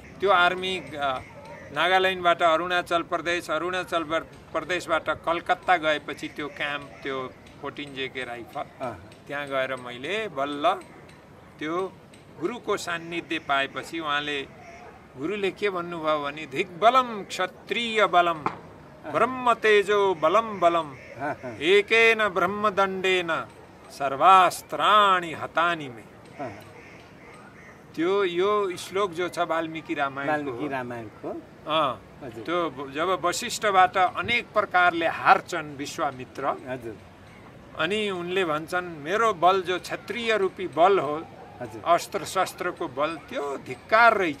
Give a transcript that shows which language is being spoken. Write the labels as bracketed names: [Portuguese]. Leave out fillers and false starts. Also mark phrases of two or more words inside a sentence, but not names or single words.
[Nepali] त्यो आर्मी नागाल्यान्डबाट अरुणाचल प्रदेशबाट कलकत्ता गएपछि त्यो क्याम्प, त्यो 14 JK राइफल, त्यहाँ गएर मैले बल्ल त्यो गुरुको सान्निध्य पाएपछि उहाँले, गुरुले के भन्नुभयो भने [Sanskrit] धिग्बलम क्षत्रिय बलम ब्रह्म तेजो बलम बलम एकेन ब्रह्मदण्डेन सर्वास्त्राणि हतानि में। [Nepali] त्यो यो श्लोक जो छ वाल्मीकि रामायणको, त्यो जब वशिष्ठबाट अनेक प्रकारले हार्छन् विश्वामित्र, अनि उनले भन्छन् मेरो बल जो क्षत्रिय रूपी बल हो, अस्त्र शस्त्रको बल, त्यो धिक्कार रहेछ।